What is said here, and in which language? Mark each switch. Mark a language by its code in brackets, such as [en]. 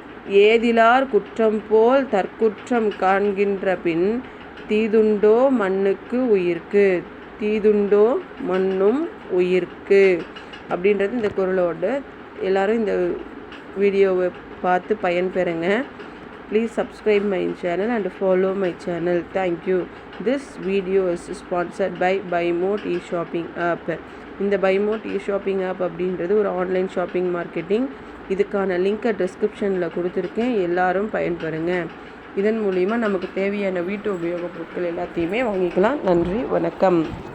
[ta] ஏதிலார் குற்றம் போல் தற்குற்றம் காண்கின்ற பின் தீதுண்டோ மண்ணுக்கு உயிர்க்கு. தீதுண்டோ மண்ணும் உயிர்க்கு அப்படின்றது இந்த குறளோடு. எல்லோரும் இந்த வீடியோவை பார்த்து பயன்பெறுங்க. [en] Please subscribe my channel and follow my channel. Thank you. This video is sponsored by BuyMote e-shopping app. [ta] இந்த BuyMote e-shopping app அப்படின்றது ஒரு ஆன்லைன் ஷாப்பிங் மார்க்கெட்டிங். இதுக்கான லிங்க்கை டிஸ்கிரிப்ஷனில் கொடுத்துருக்கேன். எல்லாரும் பயன்பெறுங்க. இதன் மூலிமா நமக்கு தேவையான வீட்டு உபயோகப் பொருட்கள் எல்லாத்தையுமே வாங்கிக்கலாம். நன்றி, வணக்கம்.